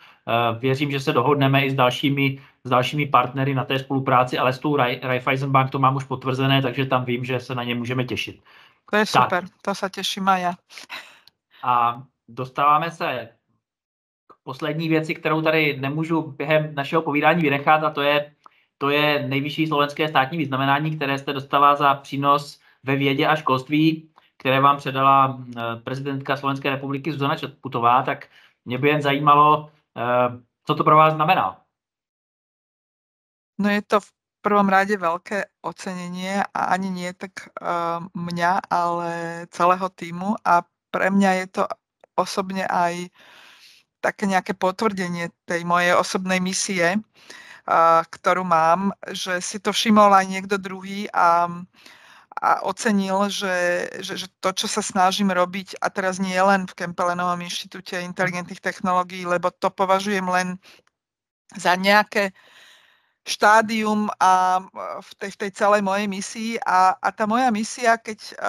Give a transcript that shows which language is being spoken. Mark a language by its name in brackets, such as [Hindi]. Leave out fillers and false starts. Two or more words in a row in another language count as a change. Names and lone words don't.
[Czech] Věřím, že se dohodneme i s dalšími partnery na té spolupráci, ale s tou Raiffeisen Bank to mám už potvrzené, takže tam vím, že se na ně můžeme těšit. To je super, [Slovak] to sa teším aj ja. [Czech] A dostáváme se k poslední věci, kterou tady nemůžu během našeho povídání vynechat, a to je nejvyšší slovenské státní vyznamenání, které jste dostala za přínos ve vědě a školství, které vám předala prezidentka Slovenské republiky Zuzana Čaputová. Tak mě by jen zajímalo, co to pro vás znamená. [Slovak] No je to v prvom rade veľké ocenenie a ani nie tak mňa, ale celého týmu a pre mňa je to osobne aj také nejaké potvrdenie tej mojej osobnej misie, ktorú mám, že si to všimol aj niekto druhý a ocenil, že to, čo sa snažím robiť, a teraz nie len v Kempelenovom inštitúte inteligentných technológií, lebo to považujem len za nejaké štádium a v tej celej mojej misii a tá moja misia, keď